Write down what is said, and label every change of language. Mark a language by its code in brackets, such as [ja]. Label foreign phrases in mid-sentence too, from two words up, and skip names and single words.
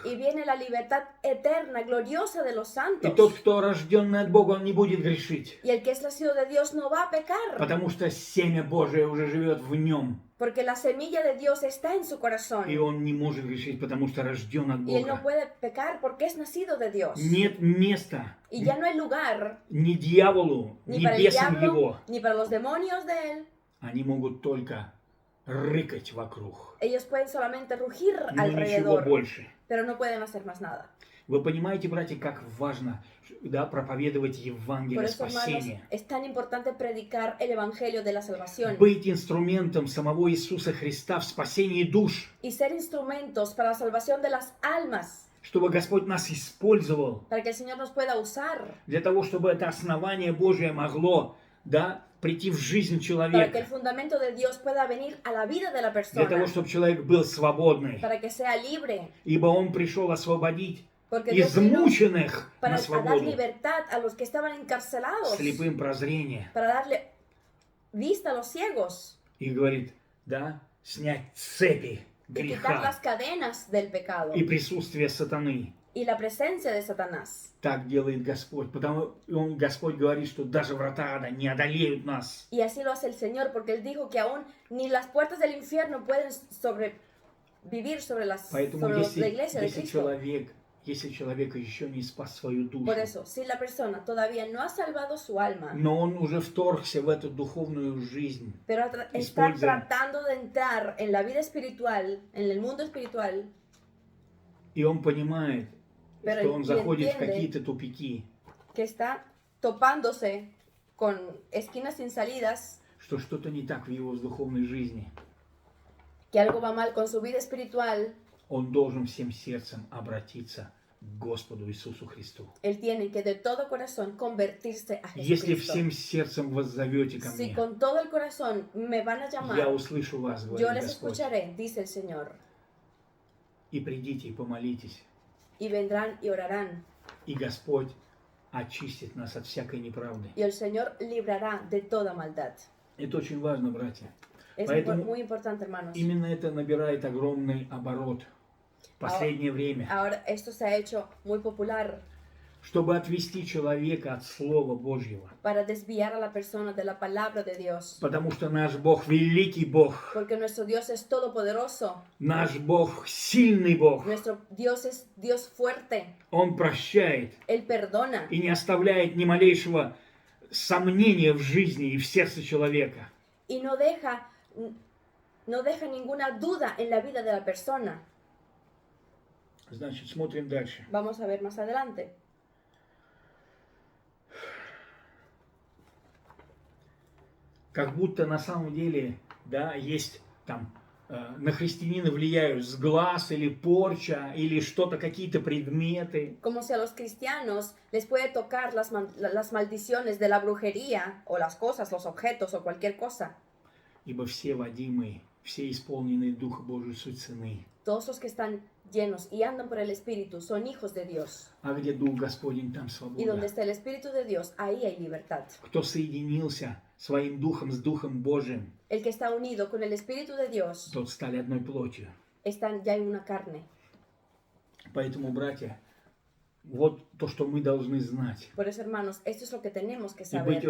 [es] Y viene la libertad eterna, gloriosa de los [ru] И [es] santos. [ru] тот, кто рожденный от Бога, он не будет грешить. [es] Y el que es nacido de Dios no va a pecar. [ru] Потому что семя Божие уже живет в нем. [es] Porque la semilla de Dios está en su [ru] И [es] corazón. [ru] он не может грешить, потому что рожден от [es] Y él no [ru] Бога. [es] puede pecar porque es nacido de Dios. [ru] Нет места [es] Y ya no hay lugar [ru] ни дьяволу, [es] ni [ru] ни [es] para el [ru] бесам [es] diablo, [ru] его. [es] ni para los demonios de él. [ru] Они могут только рыкать вокруг. [es] Ellos pueden solamente rugir [ru] Но ничего [es] alrededor, [ru] больше. [es] pero no pueden hacer más nada. [ru] Вы понимаете, братья, как важно, да, проповедовать [es] Por [ru] Евангелие [es] eso, hermanos, [ru] спасения? [es] es tan importante predicar el Evangelio de la salvación [ru] Быть инструментом самого Иисуса Христа в спасении душ, [es] y ser instrumentos para la salvación de las almas, [ru] чтобы Господь нас использовал [es] para que el Señor nos pueda usar, [ru] для того, чтобы это основание Божие могло, да, прийти в жизнь [es] para que el [ru] человека, [es] fundamento de Dios pueda venir a la vida de la [ru] для того, [es] persona, [ru] чтобы человек был свободный, [es] para que sea libre, [ru] ибо Он пришел освободить [es] porque Dios vino [ru] измученных [es] para [ru] на [es] a dar [ru] свободу, [es] libertad a los que estaban encarcelados, [ru] слепым прозрение. [es] para darle vista a los ciegos [ru] И говорит, да, снять цепи [es] y quitar las [ru] греха [es] cadenas del pecado [ru] и присутствие сатаны. [es] y la presencia de Satanás. [ru] Так делает Господь, потому Господь говорит, что даже врата ада не одолеют нас. [es] Y así lo hace el Señor, porque Él dijo que aún ni las puertas del infierno pueden sobrevivir sobre la [ru] Поэтому [es] iglesia de [ru] если [es] Cristo. [ru] человек еще не спас свою душу, [es] Por eso, si la persona todavía no ha salvado su alma, [ru] но он уже вторгся в эту духовную жизнь, [es] pero está [ru] Используя. [es] tratando de entrar en la vida espiritual, en el mundo espiritual, [ru] и он понимает, [es] Pero [ru] что он заходит в [es] entiende. [ru] какие-то тупики, [es] que está topándose con esquinas sin salidas, [ru] что что-то не так в его духовной жизни, [es] que algo va mal con su vida espiritual, [ru] он должен всем сердцем обратиться к Господу Иисусу Христу. [es] él tiene que de todo corazón convertirse a [ru] Если [es] Jesucristo. [ru] всем сердцем воззовете ко [es] Si [ru] мне, [es] con todo el corazón me van a [ru] я [es] llamar, [ru] услышу вас, [es] yo [ru] говорит [es] les [ru] Господь. [es] escucharé, dice el Señor, [ru] И придите и помолитесь, [es] y vendrán y orarán, [ru] и Господь очистит нас от всякой неправды. [es] y el Señor librará de toda maldad. [ru] Это очень важно, братья. [es] Es [ru] Поэтому [es] muy importante, hermanos. [ru] именно это набирает огромный оборот в последнее время. [es] Ahora esto se ha hecho muy popular [ru] Чтобы отвести человека от Слова Божьего. [es] para desviar a la persona de la palabra de Dios. [ru] Потому что наш Бог великий Бог. [es] Porque nuestro Dios es todopoderoso. [ru] Наш Бог сильный Бог. [es] Nuestro Dios es Dios fuerte. [ru] Он прощает [es] Él perdona [ru] и не оставляет ни малейшего сомнения в жизни и в сердце человека. [es] y no deja ninguna duda en la vida de la persona. [ru] Значит, смотрим дальше. [es] Vamos a ver más adelante. [ru] Как будто на самом деле, да, есть там на христианина влияют сглаз или порча или что-то, какие-то предметы. [es] Como si a los cristianos les puede tocar las maldiciones de la brujería o las cosas, los objetos o cualquier cosa. [ru] Ибо все водимые, все исполненные Духа Божий суть сыны. [es] Todos los que están llenos y andan por el Espíritu son hijos de Dios. [ru] А где Дух Господень, там [es] Y donde [ru] свобода. [es] está el Espíritu de Dios, ahí hay libertad. [ru] Кто соединился своим Духом с Духом Божиим, [es] El que está unido con el Espíritu de Dios, [ru] тот стали одной плотью. [es] están ya en una carne. [ru] Поэтому, братья, вот то, что мы должны знать. [es] Por eso, hermanos, esto es lo que tenemos que [ru] И быть